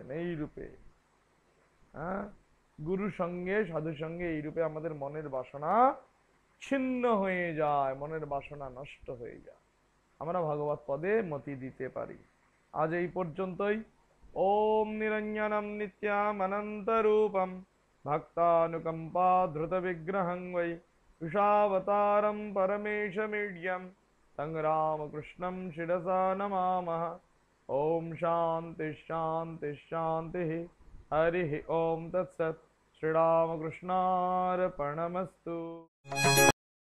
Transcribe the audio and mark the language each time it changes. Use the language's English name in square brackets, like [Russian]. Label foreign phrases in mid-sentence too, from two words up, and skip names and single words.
[Bangla] এই রূপে, হ্যাঁ, গুরু সঙ্গে সাধু সঙ্গে এই রূপে আমাদের মনের বাসনা ছিন্ন হয়ে যায়, মনের বাসনা নষ্ট হয়ে যায়, আমরা ভগবত পদে মতি দিতে পারি। আজ এই পর্যন্তই। [Sanskrit] ওম নিরঞ্জনম নিত্যাম অনন্ত রূপম ভক্তানুকম্পা ধৃত বিগ্রহং বৈ विशावतारं परमेशमीड्यं तं रामकृष्णं शिरसा नमामः। ओम शांति शांति शांति। हरि ओम तत्सत्। श्रीरामकृष्णार्पणमस्तु।